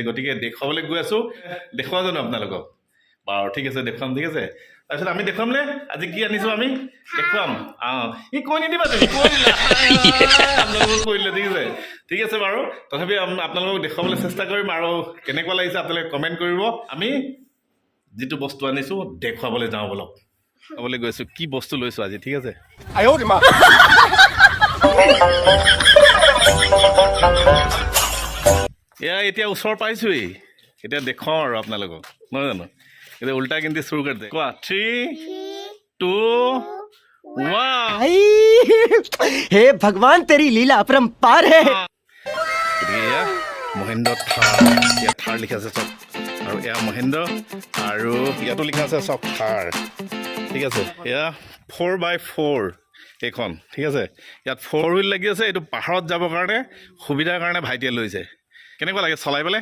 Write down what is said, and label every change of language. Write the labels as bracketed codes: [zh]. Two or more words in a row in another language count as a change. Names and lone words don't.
[as] গতিকে দেখুৱাবলৈ গৈ আছোঁ দেখুৱাওঁ জানো আপোনালোকক বাৰু ঠিক আছে দেখুৱাম ঠিক আছে তাৰপিছত আমি দেখুৱাম নে আজি কি আনিছোঁ আমি দেখুৱাম ই কৈ নিদিবা তুমি আপোনালোকক কৰিলে ঠিক আছে বাৰু তথাপি আপোনালোকক দেখুৱাবলৈ চেষ্টা কৰিম আৰু কেনেকুৱা লাগিছে আপোনালোকে কমেণ্ট কৰিব আমি যিটো বস্তু আনিছোঁ দেখুৱাবলৈ যাওঁ বলক ক'বলৈ গৈছোঁ কি বস্তু লৈছোঁ আজি ঠিক আছে এয়া এতিয়া ওচৰ পাইছোঁহি এতিয়া দেখুৱাওঁ আৰু আপোনালোকক নহয় জানো এতিয়া উল্টা কিন্তু চুৰ কৰি দে কোৱা 3 2 1 [hi] हे भगवान तेरी लीला अपरंपार है [as] এয়া মহেন্দ্ৰ থাৰ লিখা আছে চব আৰু এয়া মহেন্দ্ৰ আৰু ইয়াতো লিখা আছে চব থাৰ ঠিক আছে এয়া 4x4 এইখন ঠিক আছে ইয়াত 4 হুইল লাগি আছে এইটো পাহাৰত যাবৰ কাৰণে সুবিধাৰ কাৰণে ভাইটিয়ে লৈছে কেনেকুৱা লাগে চলাই পেলাই